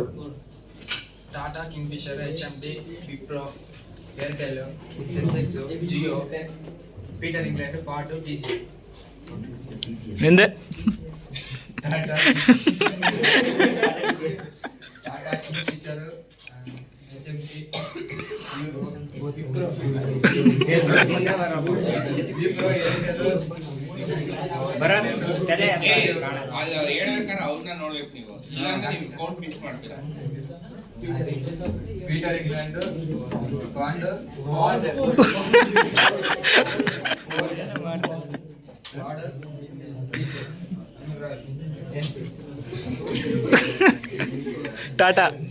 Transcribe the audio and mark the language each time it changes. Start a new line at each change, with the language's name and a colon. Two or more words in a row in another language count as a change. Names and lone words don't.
Kannada: Tata, Kingfisher, HMT, Wipro, Airtel, SpaceX, Jio, Peter England, Ford, TCS. Ninde. Tata, Kingfisher, HMT, Wipro, ಅಲ್ಲಿ ಹೇಳ್ಬೇಕಾದ್ರೆ ಅವ್ರನ್ನ ನೋಡ್ಬೇಕು ನೀವು. ಇಲ್ಲಾಂದ್ರೆ ನೀವು
English: count miss
Kannada: ಮಾಡ್ತೀರಾ. Peter England, Ford, Tata.